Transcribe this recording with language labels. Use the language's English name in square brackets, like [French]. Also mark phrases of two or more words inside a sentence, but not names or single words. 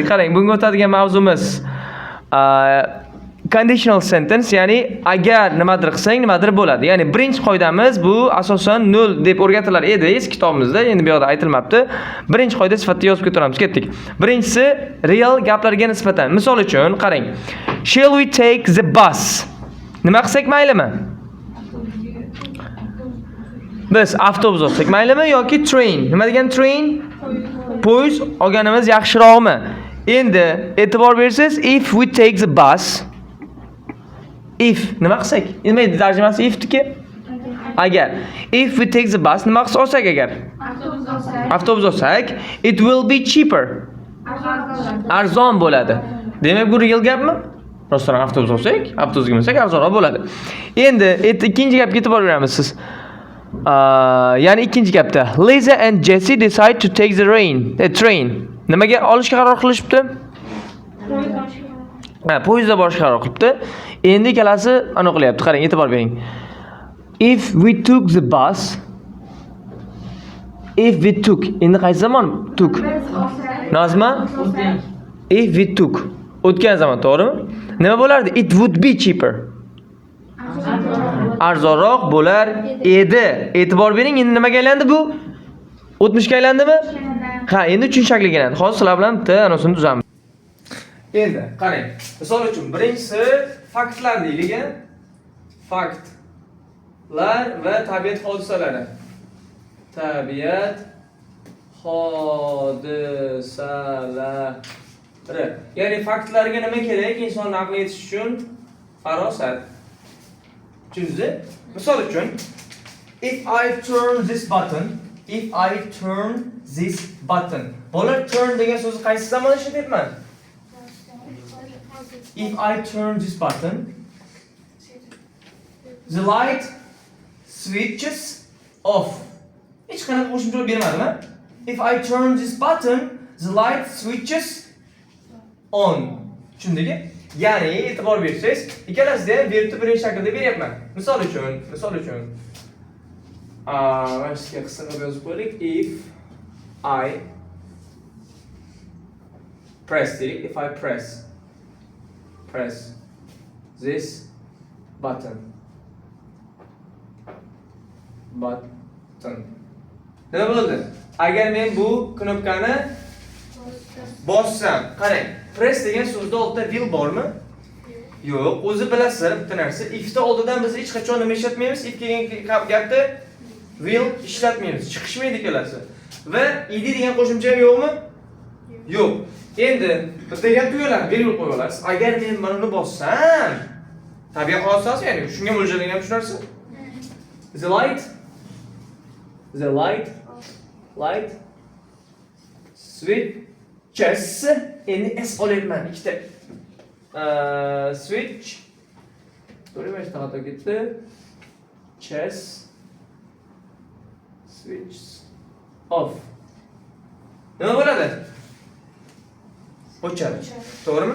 [Uzbek] Qarang, bugungi o'tadigan mavzumiz [English] conditional sentence, [Uzbek] ya'ni agar nimadir qilsang, nimadir bo'ladi. Ya'ni birinchi qoidamiz bu asosan 0 deb o'rgatilar edi eski kitobimizda, endi bu yoqda aytilmabdi. Birinchi qoida sifatida yozib ketaveramiz. Ketdik. Birinchisi real gaplarga nisbatan. Misol uchun, qarang. [English] Shall we take the bus? [Uzbek] Nima qilsak maylimi? Biz avtobus olsak maylimi yoki train? Nima degan train? Poyezd olganimiz yaxshirog'mi? Endi e'tibor bersangiz, [English] if we take the bus, if [Uzbek] nima qilsak? Nima edi tarjimasi ifniki? Agar. [English] If we take the bus, [Uzbek] nima qilsak olsak agar? Avtobus olsak, [English] it will be cheaper. [Uzbek] Arzon bo'ladi. Demak, bu real gapmi? Rostdan avtobus olsak, avtobusga minsak arzonroq bo'ladi. Endi ikkinchi gapga e'tibor beramiz siz. Ya'ni ikkinchi gapda [English] Lisa and Jesse decide to take the train. [Uzbek] Nimaga olishga qaror qilishibdi? Poyezdda borishga qaror qilibdi. Endi ikkalasi aniq qilyapti. Qarang, e'tibor bering. [English] If we took the bus, if we took, [Uzbek] endi qaysi zamon took? [English] Nozma? If we took. [Uzbek] O'tgan zamon, to'g'rimi? Nima bo'lardi? [English] It would be cheaper. [Uzbek] Arzonroq bo'lar edi. E'tibor bering, endi nimaga aylandi bu? O'tmishga aylandimi? Ha, endi uchinchi shakliga aylandi. Hozir sizlar bilan bitta anosini tuzamiz. Endi qarang. Misol uchun birinchisi faktlar deylik. Faktlar va tabiat hodisalari. Tabiat hodisalari. Ya'ni faktlarga nima kerak? Insonni aqli yetish uchun farosat. Tushundingizmi? Misol uchun, [English] if I turn this button. [Uzbek] Bolalar turn degan so'zni qaysi zamonda ishlatyapman? [English] If I turn this button, the light switches off. [Uzbek] Hech qanaqa qo'shimcha bermadimi? [English] If I turn this button, the light switches on. [Uzbek] Tushundingmi? Ya'ni e'tibor bersangiz, ikkalasida ham verbni birinchi shaklda beryapman. Misol uchun, mana sizga qisqa qilib yozib qo'ydik. [English] If I press deylik. If I press this button. [Uzbek] Nima bo'ldi? Agar men bu knopkani bossam, qarang, press degan so'zda oldida will bormi? Yo'q, o'zi bilasizlar bitta narsa. If'da oldidan biz hech qachon nima ishlatmaymiz. If degan gapda will ishlatmaymiz. Chiqishmaydi ikkalasi. Va id degan qo'shimcha yo'qmi? Yo'q. Endi bitta gap tugalar, will qo'yib olasiz. Agar men mana buni bossam, tabiat hodisasi, ya'ni shunga mo'ljallangan shu narsa. [English] The light switches. [Uzbek] Endi s olyapman ikkita. Switch. To'g'rimi? Xato ketdi. [English] Switch off. [Uzbek] Nima bo'ladi? O'chadi. To'g'rimi?